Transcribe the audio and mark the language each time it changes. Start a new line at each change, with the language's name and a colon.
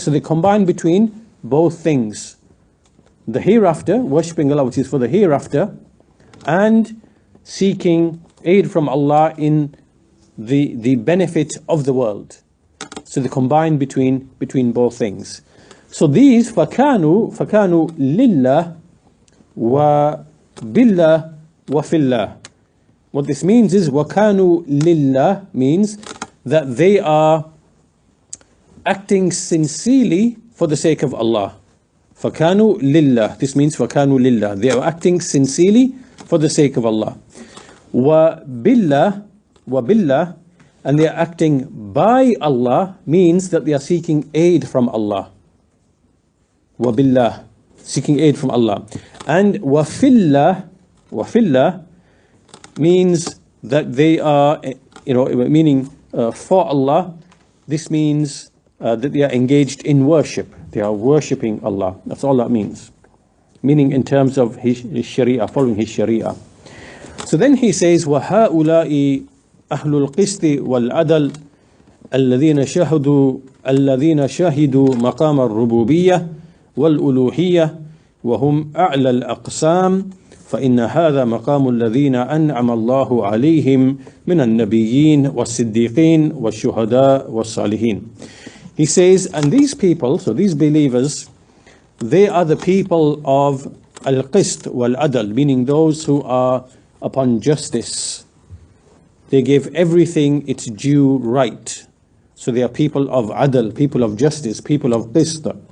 English: So they combine between both things. The hereafter, worshipping Allah, which is for the hereafter, and seeking aid from Allah in the benefit of the world. So they combine between both things. So these
Arabic: فَكَانُوا لِلَّهِ وَبِاللَّهِ وَفِي.
English: What this means is
Arabic: وَكَانُوا لِلَّهِ
English: means that they are acting sincerely for the sake of Allah.
Arabic: فَكَانُوا لِلَّهِ.
English: This means
Arabic: فَكَانُوا لِلَّهِ.
English: They are acting sincerely for the sake of Allah.
Arabic: وَبِاللَّهِ,
English: and they are acting by Allah, means that they are seeking aid from Allah.
Arabic: وَبِاللَّهِ,
English: seeking aid from Allah. And
Arabic: وَفِلَّهِ
English: means that they are, meaning for Allah. This means that they are engaged in worship. They are worshipping Allah. That's all that means. Meaning in terms of his sharia, following his sharia. So then he says,
Arabic: وَهَؤُلَاءِ أَهْلُ الْقِسْطِ وَالْعَدَلِ الَّذِينَ شَهِدُوا مَقَامَ الرُّبُوبِيَّةِ وَالْأُلُوهِيَّةِ وَهُمْ أَعْلَى الْأَقْسَامِ فإن هذا مقام الذين أنعم الله عليهم من النبيين والصديقين والشهداء والصالحين.
English: He says, and these people, so these believers, they are the people of al-qist wal-adal, meaning those who are upon justice. They give everything its due right. So they are people of adal, people of justice, people of qist.